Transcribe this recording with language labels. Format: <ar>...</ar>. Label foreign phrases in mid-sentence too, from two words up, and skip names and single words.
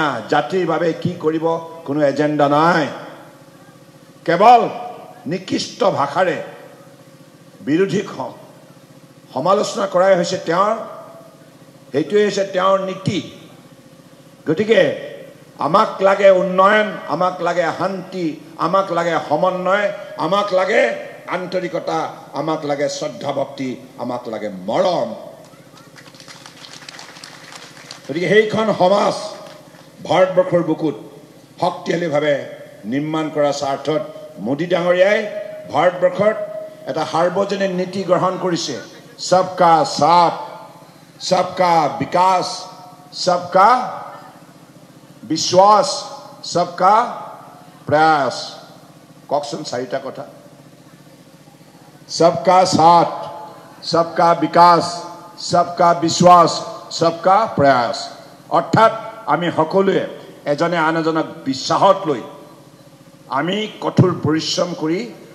<as>জাতিৰ বাবে কি কৰিব কোনো এজেণ্ডা নাই কেৱল নিকৃষ্ট ভাষাৰে বিৰোধীক সমালোচনা কৰাই হৈছে তেওঁৰ সেইটোৱে হৈছে তেওঁৰ নীতি গতিকে আমাক লাগে উন্নয়ন আমাক লাগে শান্তি আমাক লাগে সমন্বয় আমাক লাগে আন্তৰিকতা আমাক লাগে শ্ৰদ্ধা ভক্তি আমাক লাগে মৰম গতিকে সেইখন সমাজ ভাৰতবৰ্ষৰ বুকুত শক্তিশালীভাৱে নিৰ্মাণ কৰাৰ স্বাৰ্থত মোদী ডাঙৰীয়াই ভাৰতবৰ্ষত এটা সাৰ্বজনীন নীতি গ্ৰহণ কৰিছে</as> <hi>सबका साथ सबका विकास सबका विश्वास सबका प्रयास</hi> <as>কোন চাৰিটা কথা</as> <hi>सबका साथ सबका विकास सबका विश्वास सबका प्रयास</hi> <as>অৰ্থাৎ আমি সকলোৱে এজনে আনজনক বিশ্বাসত লৈ আমি কঠোৰ পৰিশ্ৰম কৰি</as>